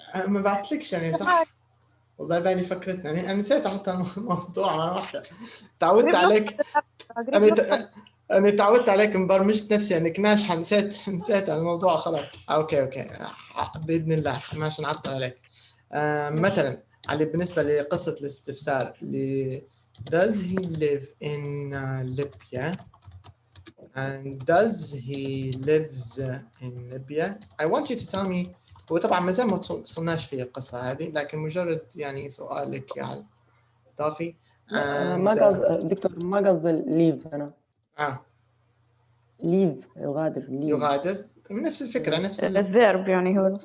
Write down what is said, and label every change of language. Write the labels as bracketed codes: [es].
[ar] ما بعتلكش يعني صح. والله بالي فكرتنا أنا نسيت حتى الموضوع مرة واحدة. تعودت عليك. أنا تعودت عليك مبرمجت نفسي إنك ناجحة نسيت الموضوع خلاص. أوكي بإذن الله ماشي نعطل عليك. مثلا على بالنسبة لقصة الاستفسار [en] does he live in Libya [ar] and does he lives in Libya. [en] I want you to tell me. [ar] هو طبعا ما زال ما وصلناش في القصة هذه لكن مجرد يعني سؤالك يعني إضافي. ما قصد دكتور ما قصد leave أنا. leave يغادر نفس الفكرة نفس الفيرب يعني